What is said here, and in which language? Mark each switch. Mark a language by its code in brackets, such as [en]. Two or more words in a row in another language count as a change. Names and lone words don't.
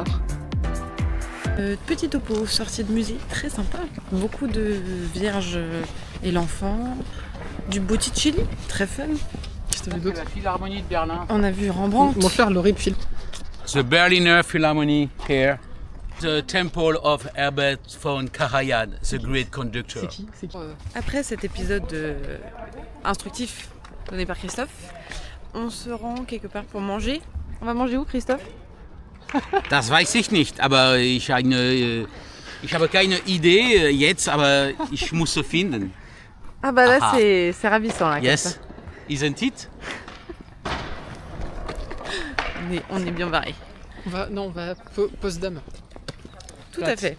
[fr] Petit topo, sortie de musée, très sympa. Beaucoup de vierges et l'enfant. Du Botticelli, très fun. Qu'est-ce que t'as vu d'autre? La Philharmonie de Berlin. On a vu Rembrandt. Mon frère, l'horrible film. [en] The Berliner Philharmonie here. The temple of Herbert von Karajan, the great conductor. [fr] C'est qui Après cet épisode instructif donné par Christophe, on se rend quelque part pour manger. On va manger où, Christophe? [de] Das weiß ich nicht, aber ich habe keine Idee jetzt, aber ich muss sie finden. [fr] Ah bah là Ah. c'est ravissant là. [en] Yes, isn't it? [fr] On est bien barré. on va Potsdam. Tout à fait.